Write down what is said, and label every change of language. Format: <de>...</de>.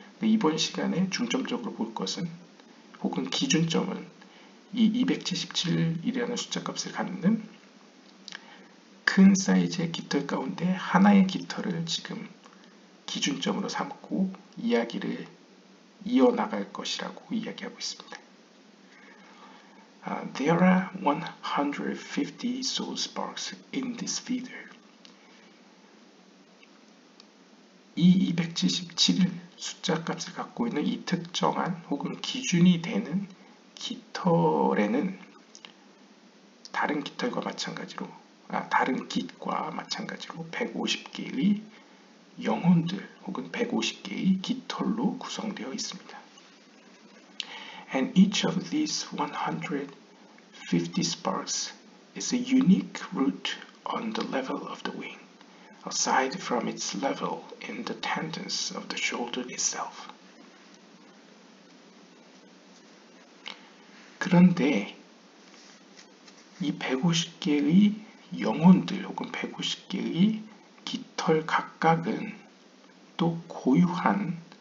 <ko>이번 시간에 중점적으로 볼 것은, 혹은 기준점은 이 277이라는 숫자 값을 갖는 큰 사이즈의 깃털 가운데 하나의 깃털을 지금 기준점으로 삼고 이야기를 이어나갈 것이라고 이야기하고 있습니다.</ko> <en>There are 150 soul sparks in this feather.</en> <ko>이 277 숫자 값을 갖고 있는 이 특정한 혹은 기준이 되는 깃털에는 다른 깃과 마찬가지로 150개의 영혼들 혹은 150개의 깃털로 구성되어 있습니다.</ko> <en>And each of these 150 sparks is a unique root on the level of the wing, aside from its level in the tendons of the shoulder itself.</en> <ko>그런데 이 150개의 영혼들 혹은 150개의 깃털 각각은 또 고유한</ko>